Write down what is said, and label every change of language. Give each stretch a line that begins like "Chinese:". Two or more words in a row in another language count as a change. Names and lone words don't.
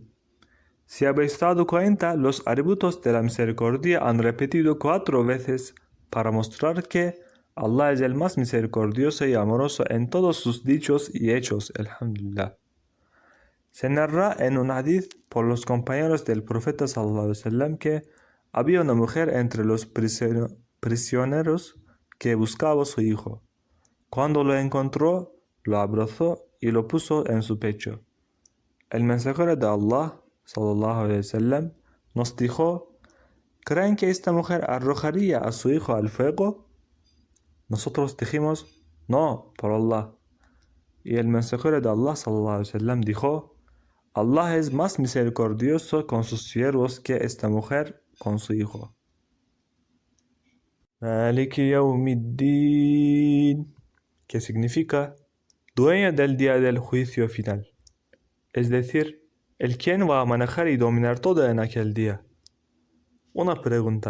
Spanish: Si habéis dado cuenta, los atributos de la misericordia han repetido 4 veces para mostrar que Allah es el más misericordioso y amoroso en todos sus dichos y hechos. Alhamdulillah. Se narra en un hadith por los compañeros del profeta
Arabic: صلى الله عليه وسلم
Spanish: que había una mujer entre los prisioneros que buscaba a su hijo. Cuando lo encontró, lo abrazó y lo puso en su pecho. El mensajero de Allah
Arabic: صلى الله عليه وسلم
Spanish: nos dijo: ¿creen que esta mujer arrojaría a su hijo al fuego? Nosotros dijimos: no, por Allah. Y el mensajero de Allah
Arabic: صلى الله عليه وسلم
Spanish: dijo: Allah es más misericordioso con sus siervos que esta mujer con su hijo.
Arabic: مالك يوم الدين,
Spanish: que significa dueño del día del juicio final, es decir, el quien va a manejar y dominar todo en aquel día.